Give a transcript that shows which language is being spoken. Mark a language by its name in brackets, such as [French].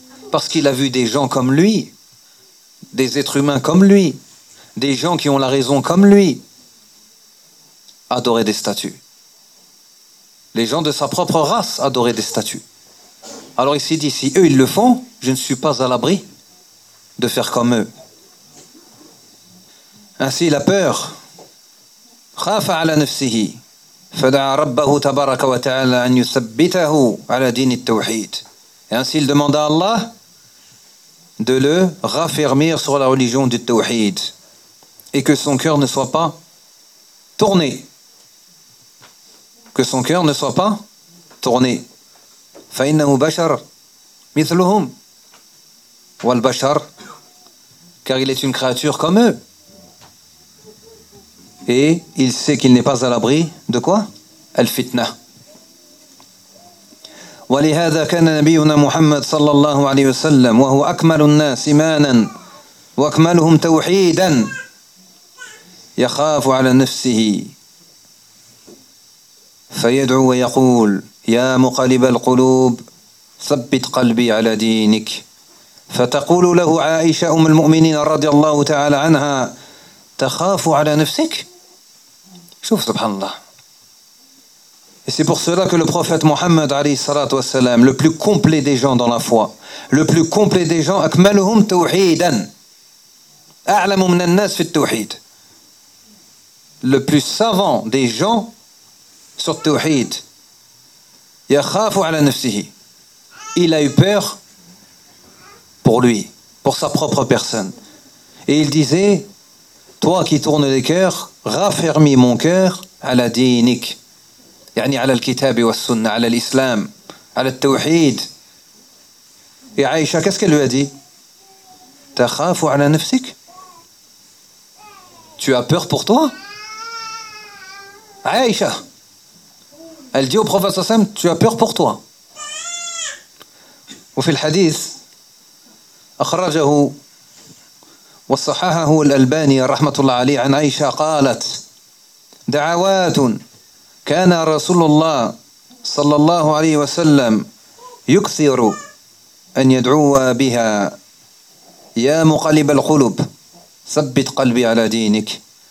[French] Parce qu'il a vu des gens comme lui, des êtres humains comme lui, des gens qui ont la raison comme lui, adorer des statues. Les gens de sa propre race adoraient des statues. Alors il s'est dit, si eux ils le font, je ne suis pas à l'abri de faire comme eux. Ainsi il a peur. [Arabic] خاف على نفسه فدعا ربه تبارك وتعالى أن يثبته على دين التوحيد. [French] Et ainsi il demanda à Allah de le raffermir sur la religion du tawhid et que son cœur ne soit pas tourné. Que son cœur ne soit pas tourné. [Arabic] فإنه بشر مثلهم والبشر. [French] Car il est une créature comme eux. Et il sait qu'il n'est pas à l'abri de quoi ? [Arabic] Al-fitna. ولهذا كان نبينا محمد صلى الله عليه وسلم وهو أكمل الناس إيمانا وأكملهم توحيدا يخاف على نفسه فيدعو ويقول يا مقلب القلوب ثبت قلبي على دينك فتقول له عائشة أم المؤمنين رضي الله تعالى عنها تخاف على نفسك. Chouf, subhanallah. [French] Et c'est pour cela que le prophète Mohammed, alayhi salatu wassalam, le plus complet des gens dans la foi, le plus complet des gens, [Arabic] akmaluhum tawhidan, a'lamu minan nas fi tawhid, [French] le plus savant des gens sur tawhid, [Arabic] yakhafu ala nafsihi, [French] il a eu peur pour lui, pour sa propre personne. Et il disait, toi qui tournes les cœurs, raffermis mon cœur à la dinik, [Arabic] يعني على الكتاب والسنة على الإسلام على التوحيد. [French] Et Aïcha, qu'est-ce qu'elle lui a dit? [Arabic] تخاف على نفسك. [French] Tu as peur pour toi? Aïcha, elle dit au prophète Sassam, tu as peur pour toi. [Arabic] وفي الحديث أخرجه وصححه الألباني رحمة الله عليه عن عائشة قالت دعوات كان رسول الله صلى الله عليه وسلم يكثر أن يدعو بها يا مقلب القلوب ثبت قلبي على دينك.